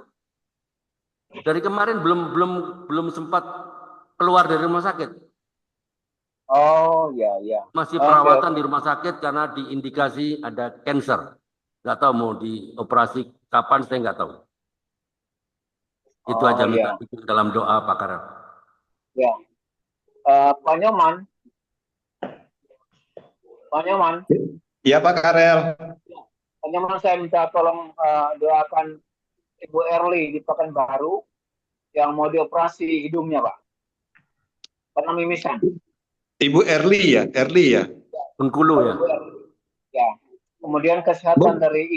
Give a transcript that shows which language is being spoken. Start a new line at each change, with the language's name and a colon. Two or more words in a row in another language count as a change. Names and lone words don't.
Indonesian: Dari kemarin belum sempat keluar dari rumah sakit. Oh ya. Masih perawatan di rumah sakit karena diindikasi ada kanker. Nggak tahu mau dioperasi kapan, saya nggak tahu. Itu Oh, aja minta iya. ikut dalam doa Pak Karel. Ya. Pak Nyoman. Pak Nyoman. Iya Pak Karel. Pak Nyoman, saya minta tolong doakan Ibu Erli di Pekanbaru yang mau dioperasi hidungnya, Pak. Karena mimisan. Ibu Erli ya, Erli ya. Bengkulu ya. Ya. Kemudian kesehatan dari